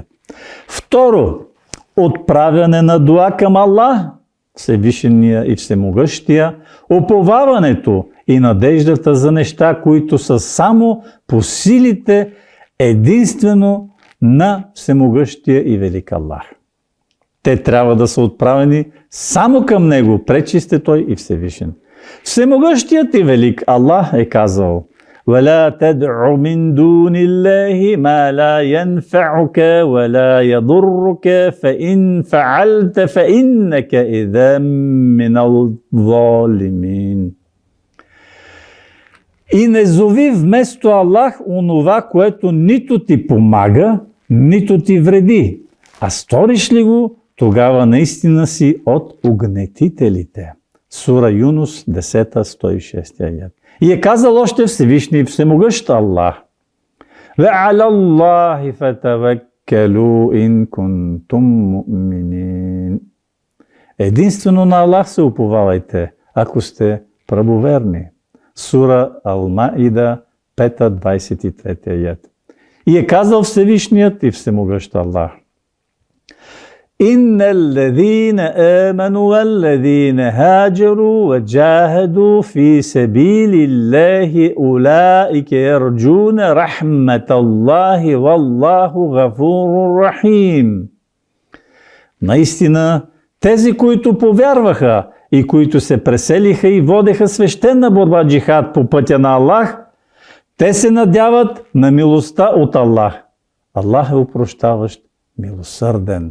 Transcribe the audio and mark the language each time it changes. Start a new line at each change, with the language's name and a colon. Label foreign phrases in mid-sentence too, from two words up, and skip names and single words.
Bulgarian: Второ, отправяне на дуа към Аллах, Всевишния и Всемогъщия, уповаването и надеждата за неща, които са само по силите единствено на Всемогъщия и велик Аллах. Те трябва да са отправени само към Него, пречист е Той и Всевишен. Всемогъщият и велик Аллах е казал:
Arabic: وَلَا تَدْعُ مِن دُونِ اللَّهِ مَا لَا يَنْفَعُكَ وَلَا يَضُرُّكَ فَإِنْ فَعَلْتَ فَإِنَّكَ إِذًا مِنَ الظَّالِمِينَ.
Bulgarian: И не зови вместо Аллах онова, което нито ти помага, нито ти вреди. А сториш ли го, тогава наистина си от угнетителите. Сура Юнус, 10-106 аят. И е казал още Всевишни и Всемогъщ Аллах:
Arabic: وَعَلَى اللَّهِ فَتَوَكَّلُوا إِن كُنتُم مُؤْمِنِينَ.
Bulgarian: Единствено на Аллах се уповавайте, ако сте правоверни. Сура Ал-Маида, 5-23 аят. И е казал Всевишният и Всемогъщ Аллах:
Arabic: إن الذين آمنوا والذين هاجروا وجاهدوا في سبيل الله أولئك يرجون رحمة الله والله غفور رحيم.
Bulgarian: Наистина, тези, които повярваха и които се преселиха и водеха свещена борба джихад по пътя на Аллах, те се надяват на милостта от Аллах. Аллах е опрощаващ, милосърден.